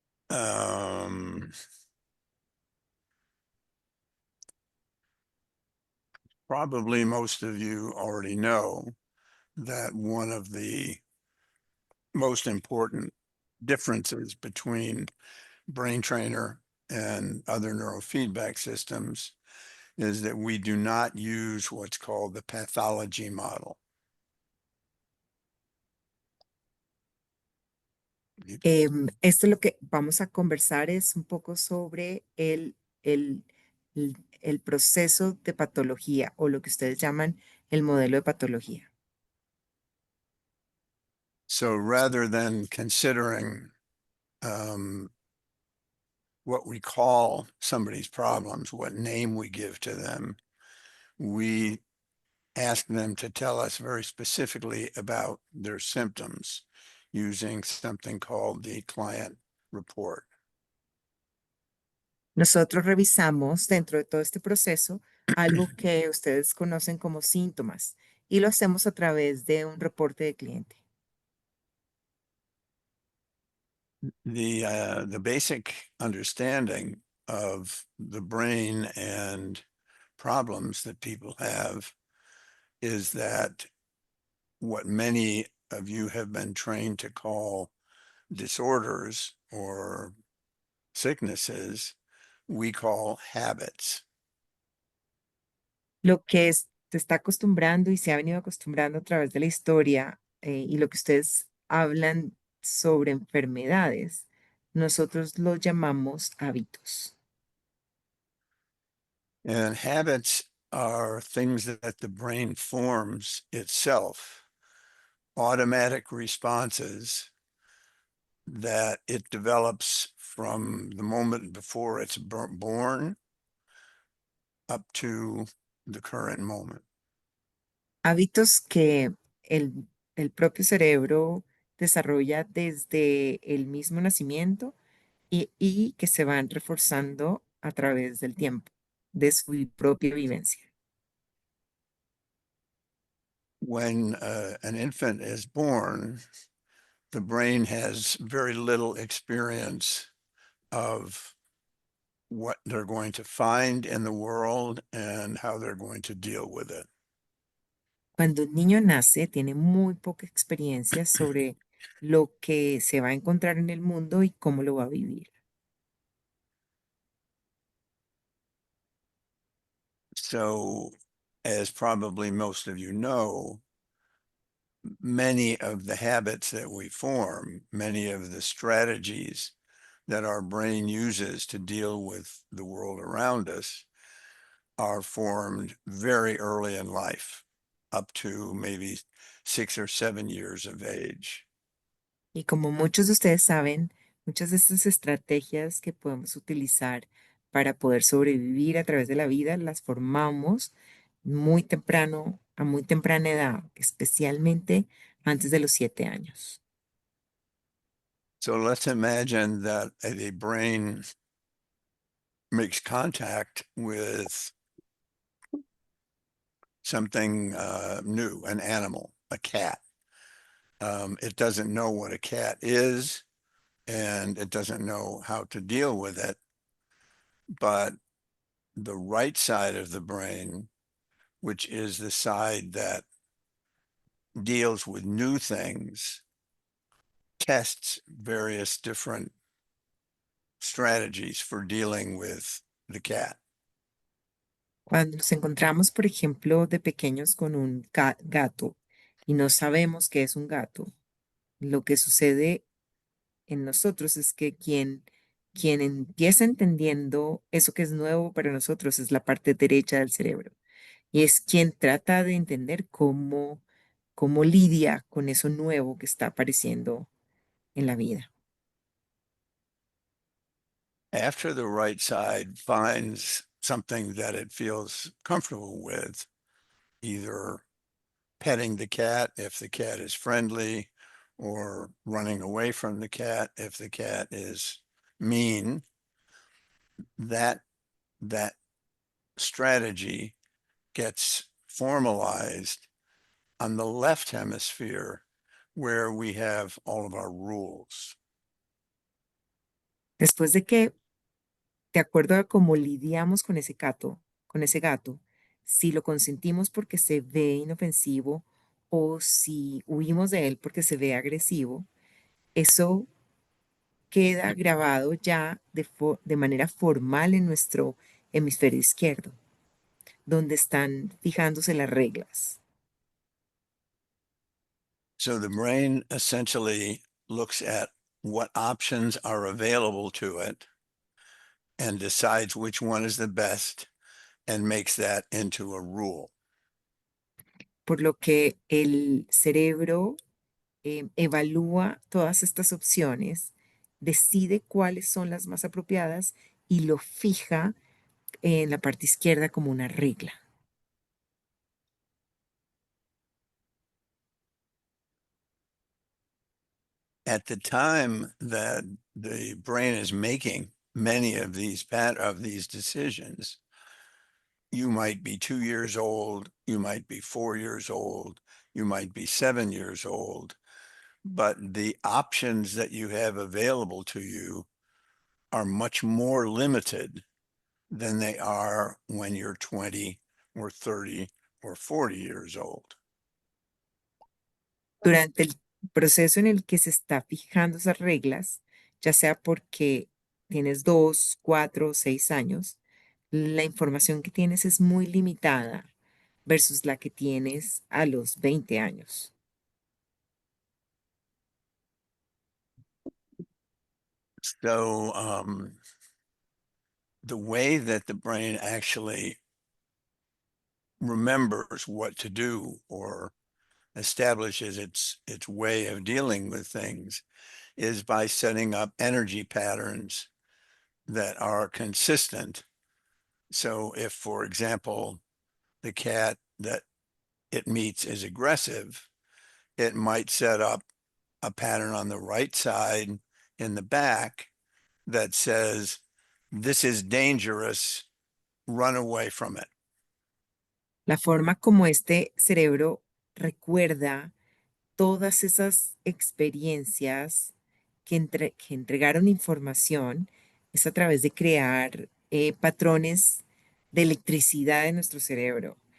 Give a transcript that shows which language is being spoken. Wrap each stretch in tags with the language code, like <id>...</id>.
<en>Um, Probably most of you already know that one of the most important differences between Brain Trainer and other neurofeedback systems is that we do not use what's called the pathology model.</en> <es>Esto lo que vamos a conversar es un poco sobre el proceso de patología o lo que ustedes llaman el modelo de patología.</es> <en>So rather than considering what we call somebody's problems, what name we give to them, we ask them to tell us very specifically about their symptoms using something called the client report.</en> <es>Nosotros revisamos dentro de todo este proceso algo que ustedes conocen como síntomas y lo hacemos a través de un reporte de cliente.</es> <en>The basic understanding of the brain and problems that people have is that what many of you have been trained to call disorders or sicknesses, we call habits.</en> <es>Lo que se está acostumbrando y se ha venido acostumbrando a través de la historia, y lo que ustedes hablan sobre enfermedades, nosotros lo llamamos hábitos.</es> <en>And habits are things that the brain forms itself, automatic responses that it develops from the moment before it's born up to the current moment.</en> <es>Hábitos que el propio cerebro desarrolla desde el mismo nacimiento y que se van reforzando a través del tiempo, de su propia vivencia.</es> <en>When an infant is born, the brain has very little experience of what they're going to find in the world and how they're going to deal with it.</en> <es>Cuando un niño nace, tiene muy poca experiencia sobre lo que se va a encontrar en el mundo y cómo lo va a vivir.</es> <en>So, as probably most of you know, many of the habits that we form, many of the strategies that our brain uses to deal with the world around us are formed very early in life, up to maybe 6 or 7 years of age.</en> <es>Y como muchos de ustedes saben, muchas de estas estrategias que podemos utilizar para poder sobrevivir a través de la vida, las formamos muy temprano, a muy temprana edad, especialmente antes de los 7 años.</es> <en>So let's imagine that a brain makes contact with something new, an animal, a cat. It doesn't know what a cat is, and it doesn't know how to deal with it. But the right side of the brain, which is the side that deals with new things, tests various different strategies for dealing with the cat.</en> <es>Cuando nos encontramos, por ejemplo, de pequeños con un gato y no sabemos qué es un gato, lo que sucede en nosotros es que quien empieza entendiendo eso que es nuevo para nosotros es la parte derecha del cerebro y es quien trata de entender cómo cómo lidia con eso nuevo que está apareciendo en la vida.</es> <en>After the right side finds something that it feels comfortable with, either petting the cat if the cat is friendly, or running away from the cat if the cat is mean, that that strategy gets formalized on the left hemisphere where we have all of our rules.</en> <es>Después de que, de acuerdo a cómo lidiamos con ese gato, si lo consentimos porque se ve inofensivo o si huimos de él porque se ve agresivo, eso queda grabado ya de manera formal en nuestro hemisferio izquierdo, donde están fijándose las reglas.</es> <en>So the brain essentially looks at what options are available to it and decides which one is the best and makes that into a rule.</en> <es>Por lo que el cerebro evalúa todas estas opciones, decide cuáles son las más apropiadas y lo fija en la parte izquierda como una regla.</es> <en>At the time that the brain is making many of these decisions, you might be 2 years old, you might be 4 years old, you might be 7 years old, but the options that you have available to you are much more limited than they are when you're 20 or 30 or 40 years old.</en> <es>Durante el proceso en el que se está fijando esas reglas, ya sea porque tienes 2, 4, 6 años, la información que tienes es muy limitada versus la que tienes a los 20 años.</es> <en>So the way that the brain actually remembers what to do or establishes its way of dealing with things is by setting up energy patterns that are consistent. So if, for example, the cat that it meets is aggressive, it might set up a pattern on the right side in the back that says, this is dangerous, run away from it.</en> <es>La forma como este cerebro recuerda todas esas experiencias que entregaron información es a través de crear patrones de electricidad en nuestro cerebro,</es>